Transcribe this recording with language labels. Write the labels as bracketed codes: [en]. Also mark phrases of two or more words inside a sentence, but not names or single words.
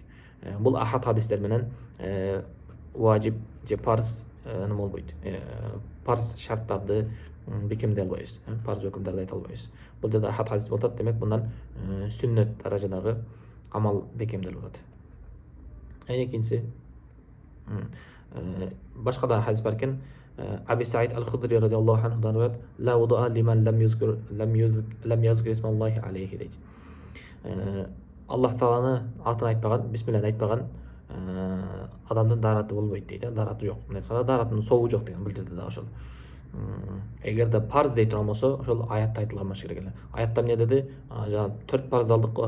[ky] Бул ахад хадистер менен важип же парз неме болбойт. Парз шарттарды бекемдей албайбыз, парз өкүмдөрдү айта албайбыз. Бул жерде ахад хадис болуп атат, демек мындан сүннөт даражадагы амал бекемделип атат. Экинчиси, башка да хадис бар экен. [ar] Аби Саид аль-Худри رضي الله عنه риwayat: "لا وضوء لمن لم يذكر اسم الله عليه" дейт. [ky] Аллах Тааланы атын айтпаган, бисмилланы айтпаган адамдын даараты болбойт дейт. Даараты жок. Мына айтканда дааратынын сообу жок деген билдирди да ошол. Эгерде парз дей турган болсо, ошол аятта айтылган болуш керек эле. Аятта эмне деди? Жана 4 парз алдык го.